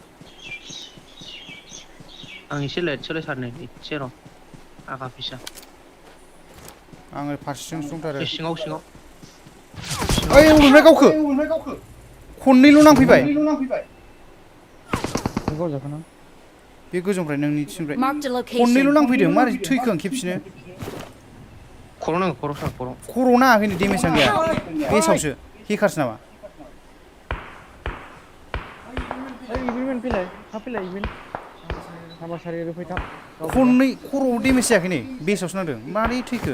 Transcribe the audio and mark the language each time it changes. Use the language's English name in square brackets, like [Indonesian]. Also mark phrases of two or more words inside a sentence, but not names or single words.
[Bodo] आं एसे लेट सोलाय सारनै एसे र' आखा फिसा आङो फारसेथिंसो दंथारो सिङाव ओइ अबेनिफ्राय गावखो खननैल' नांफैबाय गाव जाखोना बे गोजौनिफ्राय नोंनिथिंनिफ्राय [English] Marked a [Bodo] खननैल' [English] location. [Bodo] नांफैदों मारै थैखो आं खेबसेनो खर' नांगौ खर' सार खर' खर'आव नाङाखैनो डेमेजआनो गैया बेसावसो हेकारसो नामा इभेन्ट फैलाय थाब फैलाय [English] event number [Bodo] सारि फैथाब खननै खर'आव डेमेज जायाखै नै बेसावसो नांदों मारै थैखो